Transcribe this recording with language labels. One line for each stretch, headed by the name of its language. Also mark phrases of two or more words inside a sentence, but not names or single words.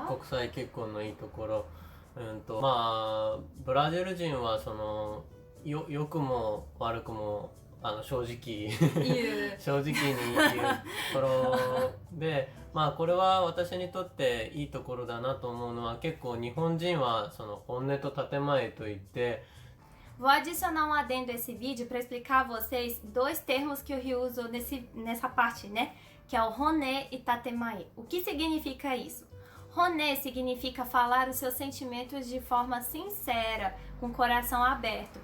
Japanese: 国際結婚のいいところ、ブラジル人は良くも悪くも正直に言うところで、これは私にとっていいところだなと思うのは、結構日本人は本音と建前といって。
Portuguese: Vou adicionar um adendo a esse vídeo para explicar a vocês dois termos que o Rio usou nessa parte, né? Que é o Roné e Tatemae. O que significa isso? Roné significa falar os seus sentimentos de forma sincera, com o coração aberto.